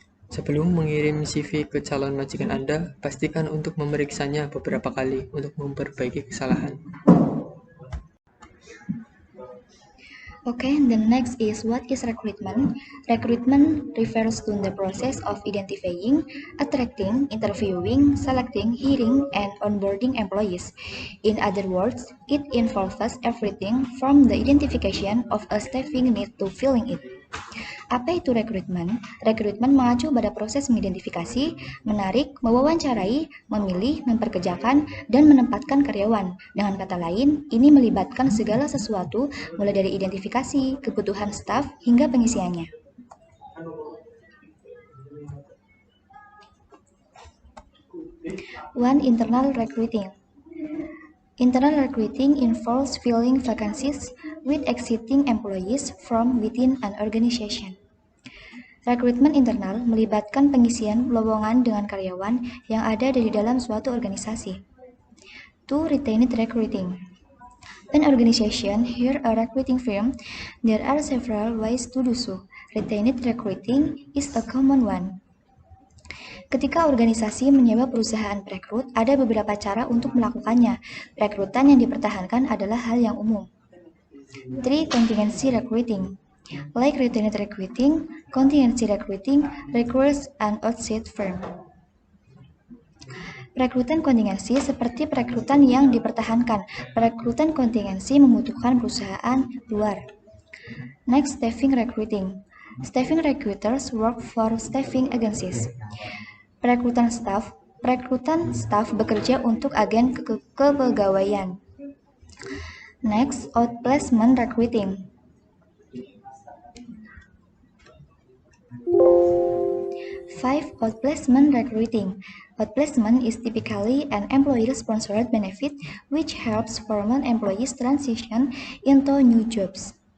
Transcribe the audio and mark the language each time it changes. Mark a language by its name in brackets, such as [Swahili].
[Indonesian] Sebelum mengirim CV ke calon majikan Anda, pastikan untuk memeriksanya beberapa kali untuk memperbaiki kesalahan. [English] Okay, the next is what is recruitment? Recruitment refers to the process of identifying, attracting, interviewing, selecting, hiring, and onboarding employees. In other words, it involves everything from the identification of a staffing need to filling it. [Indonesian] Apa itu rekrutmen? Rekrutmen mengacu pada proses mengidentifikasi, menarik, mewawancarai, memilih, memperkerjakan, dan menempatkan karyawan. Dengan kata lain, ini melibatkan segala sesuatu, mulai dari identifikasi, kebutuhan staf, hingga pengisiannya. [English] One, internal recruiting. Internal recruiting involves filling vacancies with existing employees from within an organization. [Indonesian] Rekrutmen internal melibatkan pengisian lowongan dengan karyawan yang ada dari dalam suatu organisasi. [English] 2. Retained recruiting. An organization, here a recruiting firm, there are several ways to do so. Retained recruiting is a common one. [Indonesian] Ketika organisasi menyewa perusahaan perekrut, ada beberapa cara untuk melakukannya. Rekrutan yang dipertahankan adalah hal yang umum. [English] 3. Contingency recruiting. Like retained recruiting, contingency recruiting requires an outside firm. [Indonesian] Perekrutan kontingensi seperti perekrutan yang dipertahankan. Perekrutan kontingensi membutuhkan perusahaan luar. [English] Next, staffing recruiting. Staffing recruiters work for staffing agencies. [Indonesian] Perekrutan staf bekerja untuk agen kepegawaian. [English] Next, outplacement recruiting. 5. Outplacement recruiting. Outplacement is typically an employer-sponsored benefit which helps former employees transition into new jobs.